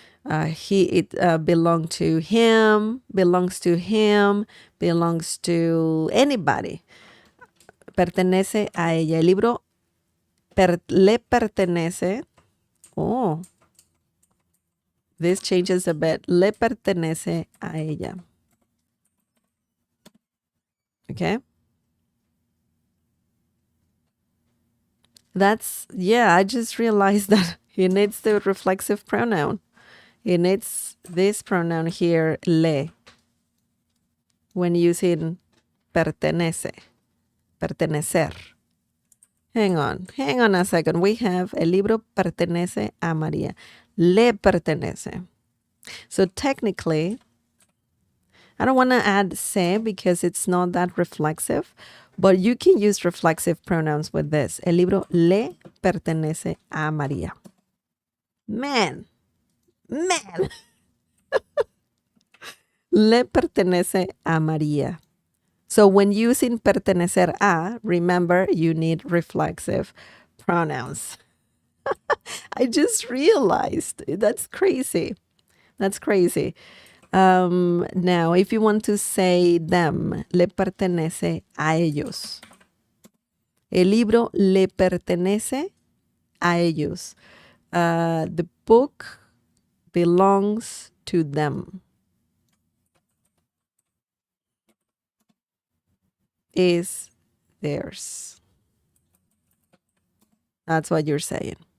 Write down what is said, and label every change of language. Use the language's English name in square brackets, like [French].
[English] It belongs to him, belongs to him, belongs to anybody. [Spanish] Pertenece a ella. El libro le pertenece. [English] Oh, this changes a bit. [Spanish] Le pertenece a ella. [English] Okay. I just realized that it needs the reflexive pronoun. It needs this pronoun here, le, when using pertenece, pertenecer. Hang on a second. We have [Spanish] el libro pertenece a María. Le pertenece. [English] So technically, I don't want to add se because it's not that reflexive, but you can use reflexive pronouns with this. [Spanish] El libro le pertenece a María. [English] Man. [Spanish] Le pertenece a María. [English] So when using pertenecer a, remember you need reflexive pronouns. I just realized that's crazy. That's crazy. Now, if you want to say them, [Spanish] le pertenece a ellos. El libro le pertenece a ellos. [English] The book belongs to them. Is theirs. That's what you're saying.